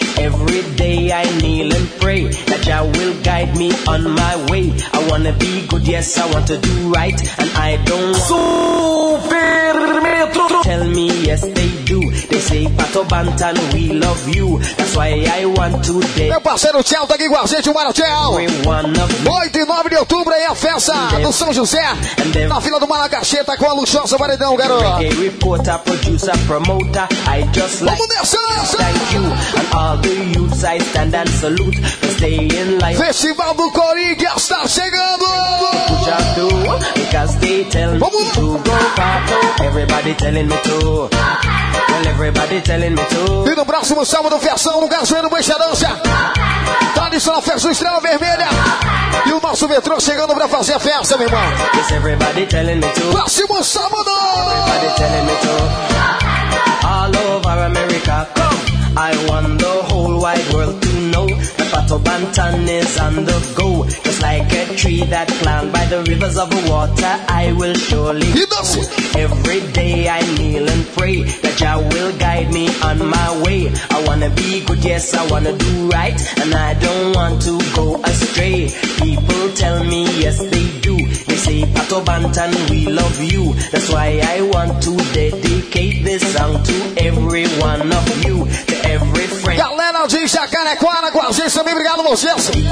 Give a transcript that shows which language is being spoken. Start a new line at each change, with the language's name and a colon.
English: Every day I kneel and pray that Jah will guide me on my way. I wanna be good, yes, I want to do right, and I don't Super Metro. Tell me, yes, they do. They say Pato Bantan, we love you. That's why I want to dance.
Portuguese: Meu parceiro Tchel tá aqui com a gente, o Mário Tchel. 8 e 9 de outubro aí a festa do São José. Na fila do Malacacheta com a luxuosa Varedão, garoto.
English: Reggae reporter, producer, promoter. I just like to thank you and all the youths I stand and salute for staying alive.
Portuguese: Festival do Corinthians está chegando.
English: Do, because they tell me to go back. Everybody telling me to. Well, everybody telling me to.
Portuguese: E no próximo sábado, Fiação, no Gazoeiro, Boixa Dança. Tradicional festa do Estrela Vermelha. E o nosso metrô chegando pra fazer a festa, meu irmão.
English: Yes, everybody telling me to.
Portuguese: Próximo sábado.
English: Everybody telling me to. All over America, come. I want the whole wide world to know. Pato Bantan is on the go. Just like a tree that planted by the rivers of water, I will surely go. Every day I kneel and pray that Jah will guide me on my way. I wanna be good, yes, I wanna do right, and I don't want to go astray. People tell me, yes, they do. They say, Pato Bantan, we love you. That's why I want to dedicate this song to every one of you, to every friend.
Portuguese: Galera de Jacarequara, com a gente também, obrigado vocês.